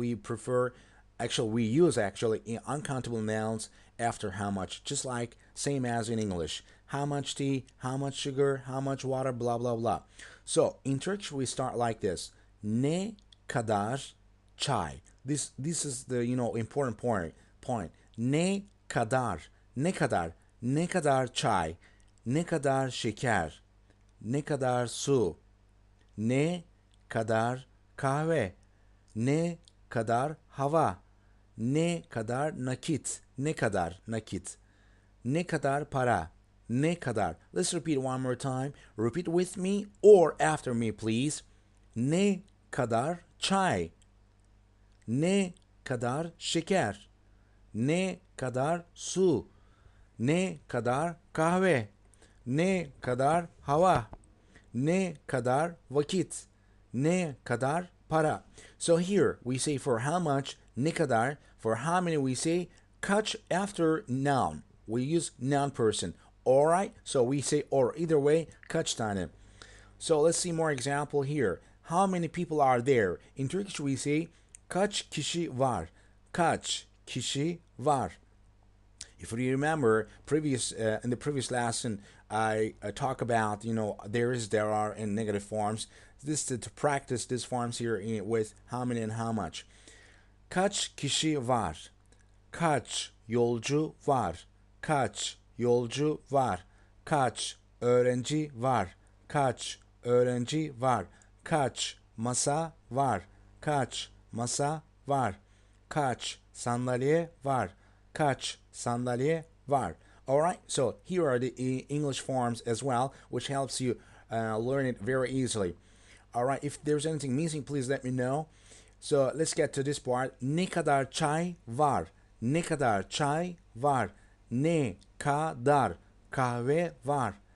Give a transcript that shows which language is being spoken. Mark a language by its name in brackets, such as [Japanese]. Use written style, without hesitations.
[English] We prefer, actually we use actually uncountable nouns after how much, just like same as in English. How much tea, how much sugar, how much water, blah blah blah. So in Turkish we start like this: [Turkish] ne kadar çay. [English] This is the important point. [Turkish] Ne kadar, ne kadar, ne kadar çay, ne kadar şeker, ne kadar su, ne kadar kahve, ne kadar hava, ne kadar nakit, ne kadar nakit, ne kadar para, ne kadar. [English] Let's repeat one more time. Repeat with me or after me, please. [Turkish] Ne kadar çay, ne kadar şeker, ne kadar su, ne kadar kahve, ne kadar hava, ne kadar vakit, ne kadar para. [English] So here we say for how much, [Turkish] ne kadar. [English] For how many we say kaç after noun. We use noun person. All right, so we say or either way, [Turkish] kaç tane. [English] So let's see more example here. How many people are there? In Turkish we say [Turkish] kaç kişi var. Kaç kişi var. [English] If you remember previous in the previous lesson, I talk about there is, there are, and negative forms. This to practice these forms here with how many and how much. [Turkish] Kaç kişi var? Kaç yolcu var? Kaç yolcu var? Kaç öğrenci var? Kaç öğrenci var? Kaç masa var? Kaç masa var? Kaç sandalye var? Kaç sandalye var? [English] All right, so here are the English forms as well, which helps you learn it very easily. All right, if there's anything missing, please let me know. So let's get to this part. [Turkish] Ne kadar çay var? Ne kadar çay var? Ne kadar kahve var?